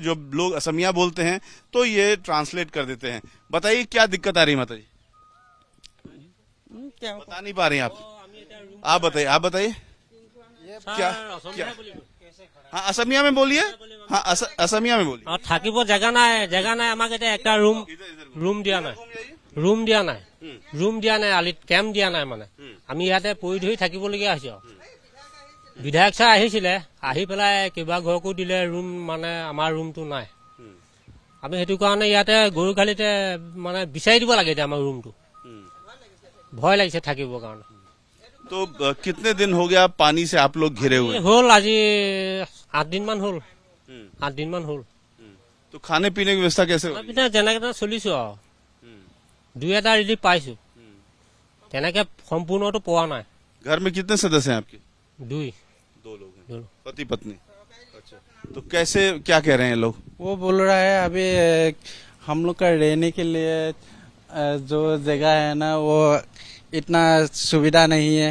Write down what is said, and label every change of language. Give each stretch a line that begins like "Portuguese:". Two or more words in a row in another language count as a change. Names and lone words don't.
Hindi: जो लोग असमिया बोलते हैं तो ये ट्रांसलेट कर देते हैं। बताइए क्या दिक्कत आ रही है माता जी? क्या बता नहीं पा रही आप आप बताइए क्या क्या? हाँ, असमिया में बोलिए। हाँ, असमिया में बोलिए।
Assamese: থাকিব জায়গা নাই আমাক এতিয়া একটা ৰুম দিয়া নাই আলিত কেম্প দিয়া নাই মানে আমি ইয়াতে পৰি ধৰি থাকিবলগীয়া হৈছে। বিধায়ক ছাৰ আহিছিলে, আহি পেলাই কিবা ঘৰকো দিলে ৰুম, মানে আমাৰ ৰুমটো নাই। আমি সেইটো কাৰণে ইয়াতে গৰুখালিতে মানে বিচাৰি দিব লাগে এতিয়া আমাৰ ৰুমটো। ভয় লাগিছে থাকিবৰ কাৰণে।
Hindi: तो कितने दिन हो गया पानी से आप लोग घिरे हुए?
Assamese: হ'ল আজি 8 দিনমান হ'ল। 8 দিনমান হ'ল।
Hindi: तो खाने पीने की व्यवस्था कैसे होगी?
Assamese: যেনেকে তেনে চলিছো আৰু। দুই এটা ৰিলিফ পাইছো, তেনেকে সম্পূৰ্ণটো পোৱা নাই।
Hindi: घर में कितने सदस्य हैं आपके? 2 लोग हैं, पति पत्नी। अच्छा, तो कैसे क्या कह रहे हैं लोग? वो बोल रहा है अभी हम लोग का रहने के लिए जो जगह है ना वो इतना सुविधा नहीं है।